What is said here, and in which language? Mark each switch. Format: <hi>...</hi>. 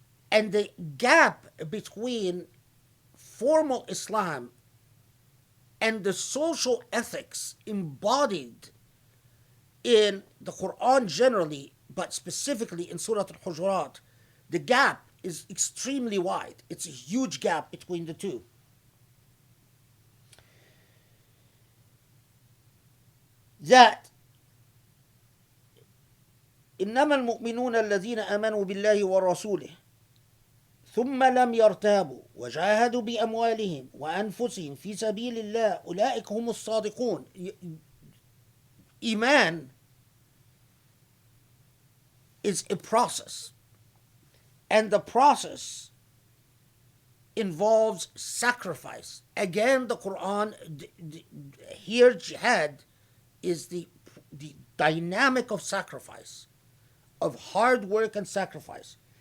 <en>And the gap between formal Islam and the social ethics embodied in the Quran generally, but specifically in Surah Al-Hujurat, the gap is extremely wide. It's a huge gap between the two.</en> <ar>That إنما المؤمنون الذين آمنوا بالله ورسوله ثم لم يرتابوا وجاهدوا بأموالهم وأنفسهم في سبيل الله أولئك هم الصادقون.</ar> <en>Iman is a process, and the process involves sacrifice. Again, the Quran, here jihad is the dynamic of sacrifice, of hard work and sacrifice.</en>